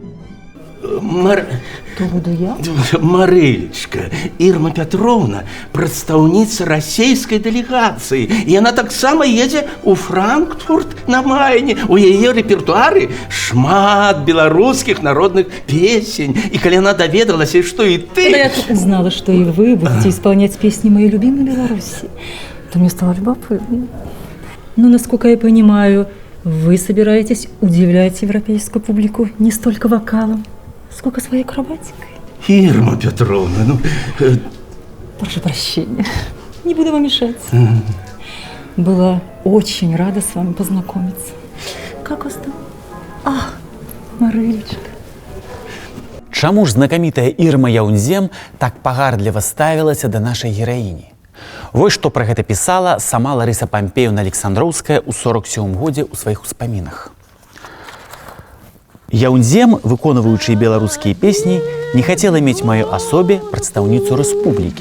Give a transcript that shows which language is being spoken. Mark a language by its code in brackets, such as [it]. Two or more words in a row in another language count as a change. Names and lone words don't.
[be] То буду я? Марылечка, Ирма Петровна, прадстаўніца расійскай дэлегацыі. І яна таксама едзе ў Франкфурт на Майне. У яе рэпертуары шмат беларускіх народных песень. [ru] И калі она доведалася, что и ты... Когда я только знала, что и вы будете исполнять песни моей любимой Беларуси, то мне стало любопытно. Но, насколько я понимаю, вы собираетесь удивлять европейскую публику не столько вокалом, сколько своей акробатикой. Ирма Петровна, Прошу прощения, не буду вам мешать. Была очень рада с вами познакомиться. Как вас там? Марылечка. [be] Чаму ж знакамітая Ірма Яўнзем так пагардліва ставілася да нашай гераіні? Вось што пра гэта пісала сама Ларыса Пампеевна Александроўская ў 47 годзе ў сваіх успамінах. Яўнзем, выконваючы беларускія песні, не хацела мець маёй асобе прадстаўніцу рэспублікі.